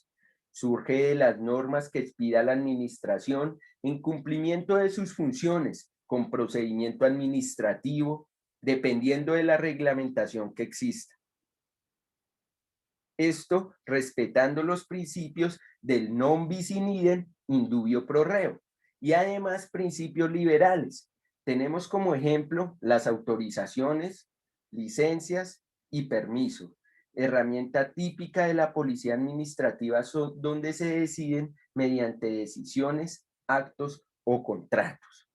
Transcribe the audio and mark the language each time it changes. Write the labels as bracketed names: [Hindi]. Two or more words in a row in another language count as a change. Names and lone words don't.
[Spanish] Surge de las normas que expida la administración en cumplimiento de sus funciones, con procedimiento administrativo, dependiendo de la reglamentación que exista. Esto respetando los principios del [Latin] non bis in idem, in dubio pro reo, [Spanish] y además principios liberales. Tenemos como ejemplo las autorizaciones, licencias y permisos, herramienta típica de la policía administrativa donde se deciden mediante decisiones, actos o contratos.